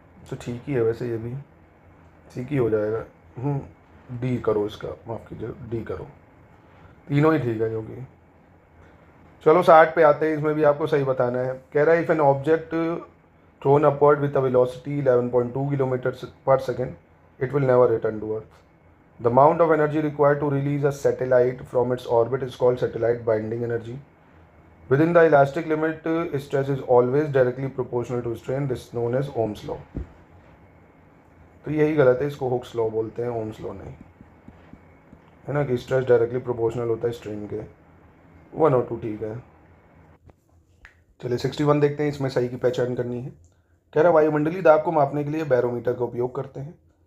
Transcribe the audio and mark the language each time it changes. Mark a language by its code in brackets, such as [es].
[hi] तो ठीक ही है वैसे, ये भी ठीक ही हो जाएगा। डी करो, इसका माफ़ कीजिए, डी करो, तीनों ही ठीक है क्योंकि। चलो 60 पे आते हैं, इसमें भी आपको सही बताना है। कह रहा है [en] If an object thrown upward with a velocity 11.2 kilometre per second it will never return to earth. The amount of energy required to release a satellite from its orbit is called satellite binding energy. Within the elastic limit, stress is always directly proportional to strain. This is known as Ohm's law. [hi] तो यही गलत है, इसको Hooke's law बोलते हैं, Ohm's law नहीं, है ना, कि स्ट्रेस डायरेक्टली प्रोपोर्शनल होता है स्ट्रेन के। 1 और 2 ठीक है। चलिए 61 देखते हैं, इसमें सही की पहचान करनी है। कह रहा वायुमंडलीय दाब को मापने के लिए बैरोमीटर का उपयोग करते हैं।